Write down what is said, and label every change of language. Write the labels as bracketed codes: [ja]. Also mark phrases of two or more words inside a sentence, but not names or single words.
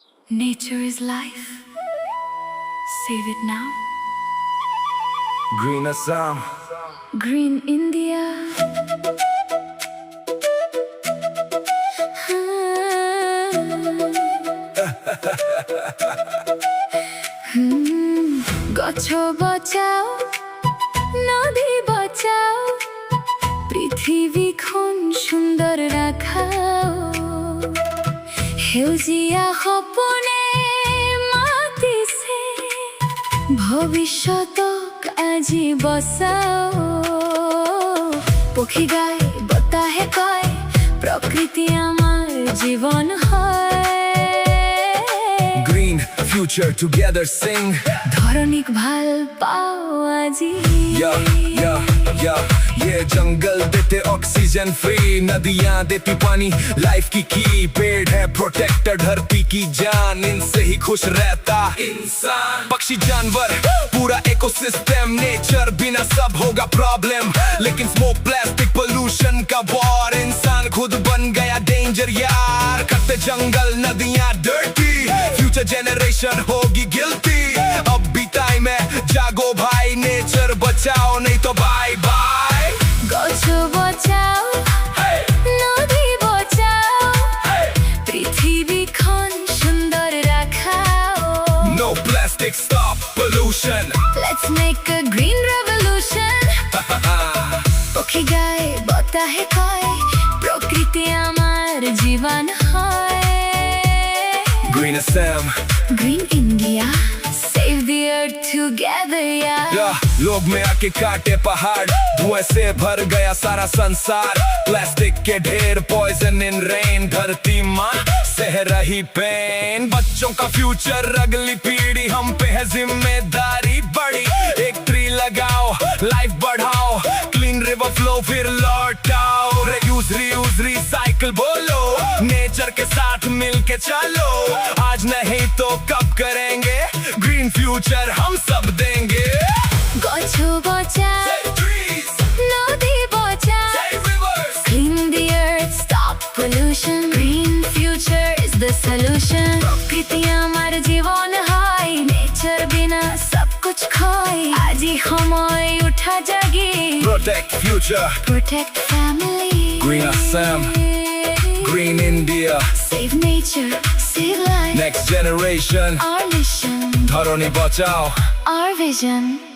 [en] Nature is life. Save it now. Green Assam. Green India. [as] গছ বাঁচাও, নদী বাঁচাও, পৃথিৱীখন সুন্দৰ ৰাখাও। সেউজীয়া সপোনে মাতিছে, ভৱিষ্যতক আজি বচাও। পক্ষী গায়, বতাহে কয়, প্ৰকৃতি আমাৰ জীৱন হয়। [en] Green future together sing. [as] ধৰণীক ভাল পাও আজি। [hi] ये जंगल देते [en] oxygen free, [hi] नदियां देती पानी लाइफ की पेड़ है प्रोटेक्टर धरती की जान, इनसे ही खुश रहता इंसान। पक्षी जानवर पूरा इकोसिस्टम, नेचर बिना सब होगा प्रॉब्लम। लेकिन [en] smoke plastic pollution [hi] का वॉर, इंसान खुद बन गया डेंजर यार। कटते जंगल नदियां डर्टी, [en] future generation [hi] होगी गिल्टी। अब भी टाइम है, जागो भाई, नेचर बचाओ नहीं तो [en] bye bye. [as] গছ বচাও, নদী বচাও, পৃথিৱীখন সুন্দৰ ৰাখাও। [en] No plastic, stop pollution. Let's make a green revolution. [as] পক্ষী গায়, বতাহে কয়, প্ৰকৃতি আমাৰ জীৱন হয়। [en] Green Assam. Green India, save the earth together, yeah. [hi] लोग में आके काटे पहाड़, धुएं से भर गया सारा संसार। प्लास्टिक के ढेर, [en] poison in rain, [hi] धरती माँ सह रही पेन। बच्चों का फ्यूचर, अगली पीढ़ी, हम पे है जिम्मेदारी बड़ी। एक ट्री लगाओ, लाइफ बढ़ाओ, [en] clean river flow [hi] फिर लौटाओ। [en] reuse reuse recycle [hi] बोलो, नेचर के साथ मिलके चलो। आज नहीं तो कब करेंगे, [en] green future [hi] हम सब देंगे। [as] গছ বচাও, [en] Save trees, [as] নদী বচাও, [en] save rivers. clean the earth, stop pollution. Green future is the solution. [as] প্রকৃতি আমার জীবন হয়, [hi] नेचर बिना सब कुछ खय। [as] আজি সময় উঠা জাগি, [en] Protect future, protect family. Green Assam, Green India, Save nature, save life. next generation. Our mission, [hi] धरनी बचाओ। [en] our vision.